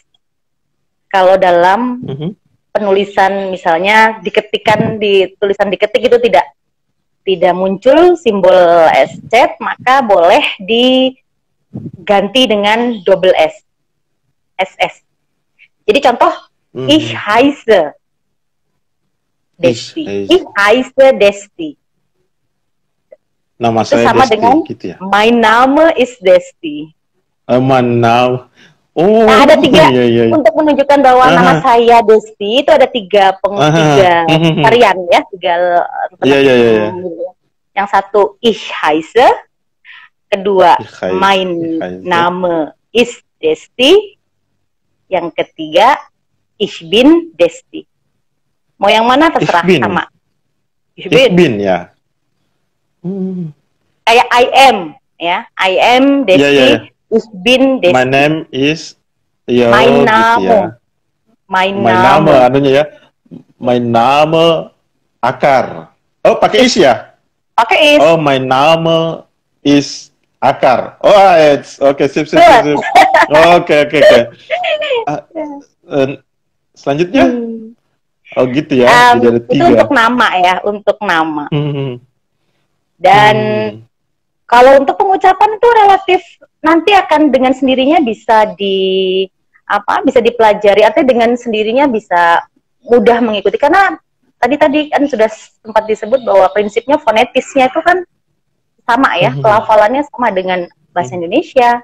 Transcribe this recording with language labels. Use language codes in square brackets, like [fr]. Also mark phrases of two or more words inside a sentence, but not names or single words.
[id] Kalau dalam penulisan misalnya diketikkan di tulisan diketik itu tidak muncul simbol SZ, maka boleh diganti dengan double S. SS. Jadi contoh [de] ich heiße Desti. Ich heiße Desti. [id] Nama itu saya sama Desti, dengan gitu ya. [en] my name is Desti. [id] Nah, ada 3 iya. untuk menunjukkan bahwa nama saya Desti itu ada 3 varian ya, 3 Iya. Yang satu [de] ich heiße, [id] kedua [de] mein Name is Desti, [id] yang ketiga [de] ich bin Desti. [id] Mau yang mana terserah, sama. [de] Ich bin ya. [en] Kayak I am ya, I am Desti. [id] Iya. [de] Ich bin Desti. [en] My name is my name. [id] Gitu ya. [en] My name [id] anunya ya. [en] My name akar. [id] Oh, pakai is ya? Pakai is. [en] Oh, my name is akar. Oh, it's oke, sip. [id] Oke. Selanjutnya? Oh, gitu ya. Jadi ada 3. Itu untuk nama ya, untuk nama. Dan kalau untuk pengucapan itu relatif nanti akan dengan sendirinya bisa dipelajari, artinya dengan sendirinya bisa mudah mengikuti, karena tadi kan sudah sempat disebut bahwa prinsipnya fonetisnya itu kan sama ya, pelafalannya sama dengan bahasa Indonesia.